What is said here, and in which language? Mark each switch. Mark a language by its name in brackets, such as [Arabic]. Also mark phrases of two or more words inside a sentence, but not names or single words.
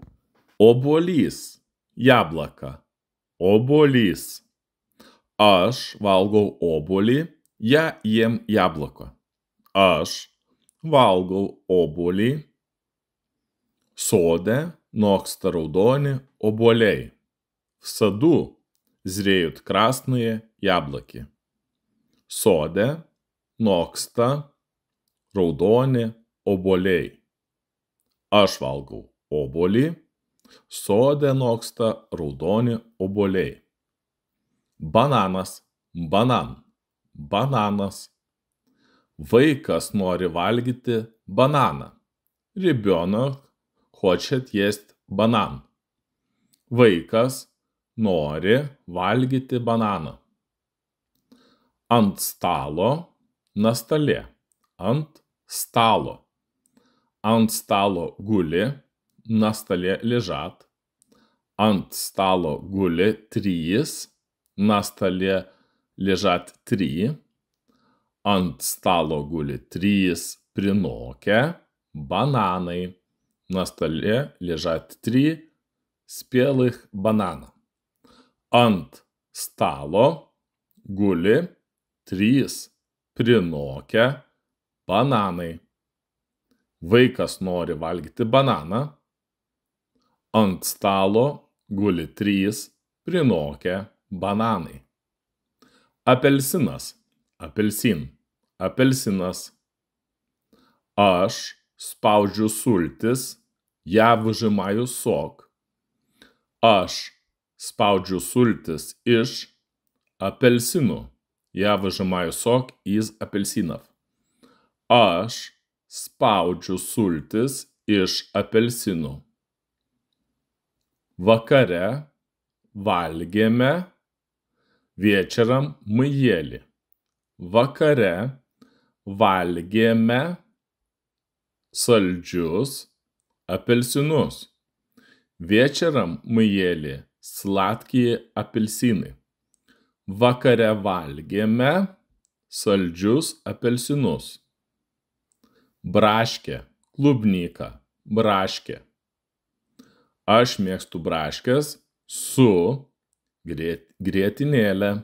[Lithuanian] Obuolys – яблоко. Obuolys. Aš valgau obuolį, [Russian] я ем яблоко. [Lithuanian] Aš valgau obuolį. Sode noksta raudoni obuoliai. [Russian] В саду зреют красные яблоки. [Lithuanian] Sode noksta raudoni obuoliai. Aš valgau obuolį. Sode noksta raudoni obuoliai. Bananas, banan, bananas. Vaikas nori valgyti bananą. [Russian] Ребенок хочет есть банан. [Lithuanian] Vaikas nori valgyti bananą. Ant stalo, [Russian] на столе. [Lithuanian] Ant stalo. Ant stalo guli, [Russian] на столе лежат. [Lithuanian] Ant stalo guli 3, [Russian] на столе лежат 3. [Lithuanian] Ant stalo guli 3 prinokę бананы. [Russian] На столе лежат 3 спелых банана. [Lithuanian] Ant stalo guli 3 prinokę bananai. Vaikas nori valgyti bananą. Ant stalo guli 3 prinokę bananai. Apelsinas, apelsin, apelsinas. Aš spaudžiu sultis, [Russian] я выжимаю сок. [Lithuanian] Aš spaudžiu sultis iš апельсинų. [Russian] Я выжимаю сок из апельсинов. [Lithuanian] Aš spaudžiu sultis iš apelsinų. Vakare valgėme, [Russian] вечером мы ели. [Lithuanian] Vakare valgėme saldžius апельсинus. [Russian] Вечером мы ели сладкие апельсины. [Lithuanian] Vakare valgėme saldžius apelsinus. Braškė, klubnyka, braškė. Aš mėgstu braškės su grietinėle.